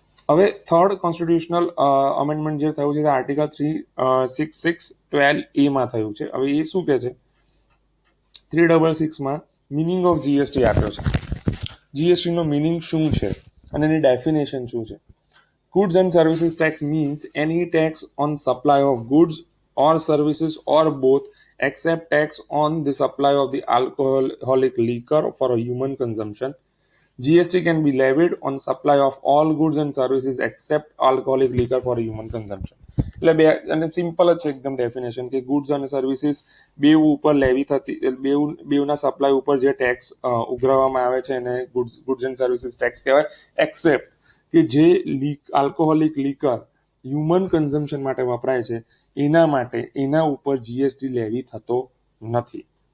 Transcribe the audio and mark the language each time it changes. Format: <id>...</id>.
<gu>હવે third constitutional amendment જે થયું છે તે આર્ટિકલ 366(12)A માં થયું છે. હવે એ શું કે છે, 366 માં મિનિંગ ઓફ જીએસટી આપ્યો છે. જીએસટી નો મિનિંગ શું છે અને એની ડેફિનેશન શું છે.</gu> <en>Goods and services tax means any tax on supply of goods or services or both except tax on the supply of the alcoholic liquor for a human consumption. GST can be levied on supply of all goods and services except alcoholic liquor for human consumption.</en> <gu>એટલે બે અને simple જ છે એકદમ definition કે goods અને services બેઉ ઉપર લેવી થતી બેઉના સપ્લાય ઉપર જે ટેક્સ ઉઘરાવવામાં આવે છે એને ગુડ્સ એન્ડ સર્વિસીસ ટેક્સ કહેવાય, એક્સેપ્ટ કે જે આલ્કોહોલિક લીકર હ્યુમન કન્ઝમ્પશન માટે વપરાય છે એના ઉપર જીએસટી લેવી થતો નથી.</gu>